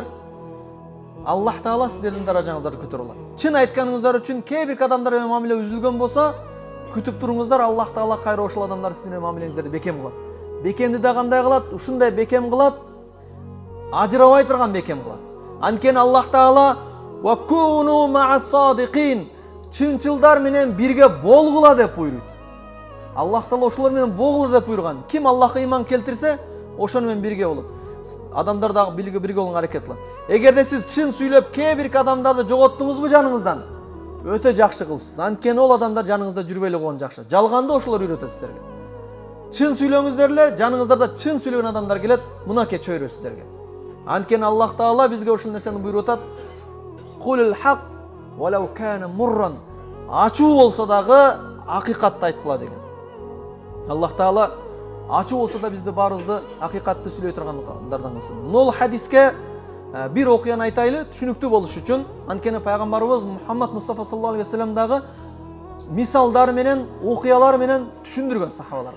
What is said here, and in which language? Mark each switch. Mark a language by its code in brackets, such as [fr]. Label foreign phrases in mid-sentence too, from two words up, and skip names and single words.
[ky] Аллах Таала сиздердин даражаңыздарды көтөрүп алат. Чын айтканыңыздар үчүн кээ бир адамдар менен мамиле үзүлгөн болсо, күтүп туруңуздар. Аллах Таала кайра ошол адамдар сиздердин мамилеңиздерди бекем кылат. Бекемди да кандай кылат? Ушундай бекем кылат. Ажырабай турган бекем кылат. Анткени Аллах Таала [ar] وكونوا مع الصادقين, [ky] чынчылдар менен бирге болгула деп буйруйт. Аллах Таала ошолор менен болгула деп буйруган. Ким Аллахка ыйман келтирсе, ошону менен бирге болот. Адамдар дагы бирге болгонго аракет кылат. Эгерде сиз чын сүйлөп кээ бир адамдарды жоготтуңузбу жаныңыздан, өтө жакшы кылыпсыз. Анткени ол адамдар жаныңызда жүрбөй эле койгон жакшы. Жалганды ошолор үйрөтөт сиздерге. Чын сүйлөңүздөр эле, жаныңыздарда чын сүйлөгөн адамдар келет, мынакей чөйрө сиздерге. Анткени Аллах Таала бизге ошол нерсени буйруп атат. [ar] قل الحق ولو كان مرا. [ky] Ачуу болсо дагы акыйкатты айткыла деген. Аллах Таала ачуу болсо да бизди баарыбызды акыйкатты сүйлөй тургандардан кылсын. Нол хадиске бир окуяны айтайлы, түшүнүктүү болуш үчүн. Анткени пайгамбарыбыз Мухаммад Мустафа [ar] صلى الله عليه وسلم [ky] дагы мисалдар менен, окуялар менен түшүндүргөн сахабаларга.